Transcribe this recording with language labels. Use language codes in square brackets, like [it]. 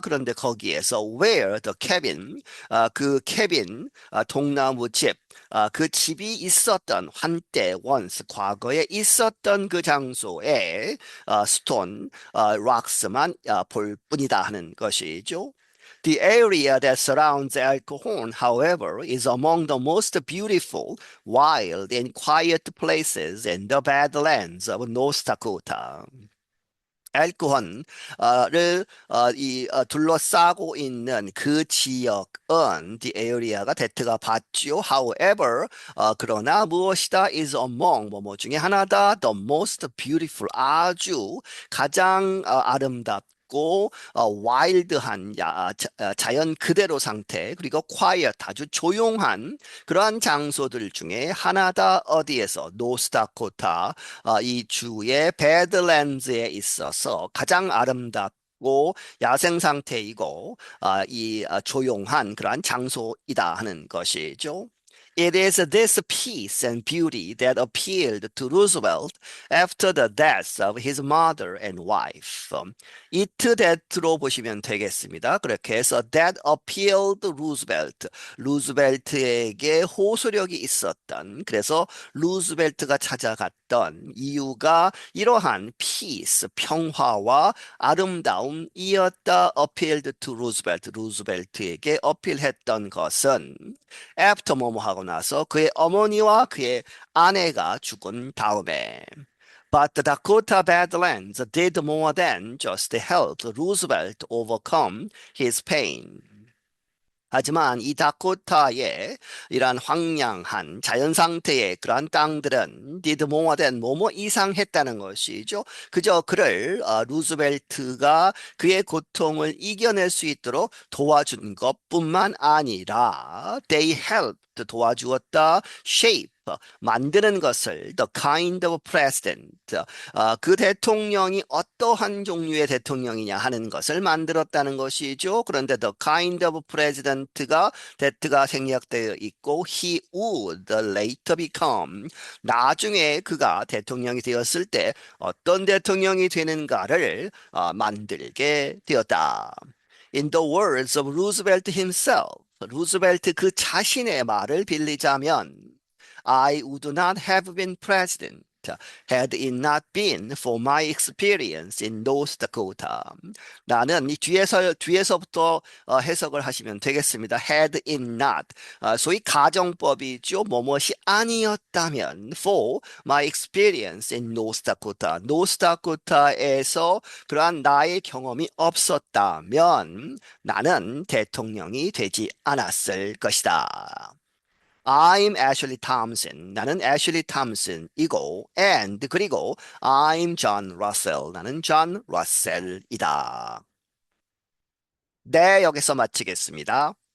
[ko] 그런데 거기에서 [en] where the cabin, [ko] 그 캐빈, 통나무 집, 그 집이 있었던 한때 [en] once [ko] 과거에 있었던 그 장소에 스톤, 락스만 볼 뿐이다 하는 것이죠. [en] The area that surrounds El Cajon, however, is among the most beautiful, wild, and quiet places in the Badlands of North Dakota. [ko] 엘크헌을 둘러싸고 있는 그 지역은 [en] the area [ko] 가 대트가 받죠. [en] However, [ko] 그러나 무엇이다 [en] is among [ko] 뭐뭐 중에 하나다 [en] the most beautiful [ko] 아주 가장 아름답고 와일드한 자연 그대로 상태 그리고 quiet 아주 조용한 그러한 장소들 중에 하나다 어디에서 노스다코타 이 주의 배드랜드에 있어서 가장 아름답고 야생 상태이고 이 조용한 그러한 장소이다 하는 것이죠. [en] It is this peace and beauty that appealed to Roosevelt after the deaths of his mother and wife. [ko] it that로 보시면 되겠습니다. 그렇게 해서 [en] that appealed Roosevelt. [ko] 루즈벨트에게 호소력이 있었던 그래서 루즈벨트가 찾아갔던 이유가 이러한 peace, 평화와 아름다움이었다. [en] appealed to Roosevelt. [ko] 루즈벨트에게 어필했던 것은 after 뭐뭐 하고 나서 그의 어머니와 그의 아내가 죽은 다음에 [en] But the Dakota Badlands did more than just help Roosevelt overcome his pain. [ko] 하지만 이 다코타의 이러한 황량한 자연 상태의 그러한 땅들은 [en] did more than [ko] 뭐뭐 이상했다는 것이죠. 그저 그를 루즈벨트가 그의 고통을 이겨낼 수 있도록 도와준 것뿐만 아니라 [en] they helped [ko] 도와주었다 [en] shape [ko] 만드는 것을 [en] the kind of president [ko] 그 대통령이 어떠한 종류의 대통령이냐 하는 것을 만들었다는 것이죠. 그런데 [en] the kind of president [ko] 가 that가 생략되어 있고 [en] he would later become [ko] 나중에 그가 대통령이 되었을 때 어떤 대통령이 되는가를 만들게 되었다. [en] In the words of Roosevelt himself, [ko] 루즈벨트 그 자신의 말을 빌리자면 [en] I would not have been president had it not been for my experience in North Dakota. [ko] 나는 이 뒤에서부터 해석을 하시면 되겠습니다. [en] Had it not. [ko] 소위 가정법이죠. 뭐뭇이 아니었다면 [en] for my experience in North Dakota. [ko] North Dakota에서 그러한 나의 경험이 없었다면 나는 대통령이 되지 않았을 것이다. [en] I'm Ashley Thompson. [ko] 나는 Ashley Thompson이고, [en] and [ko] 그리고 [en] I'm John Russell. [ko] 나는 John Russell이다. 네, 여기서 마치겠습니다.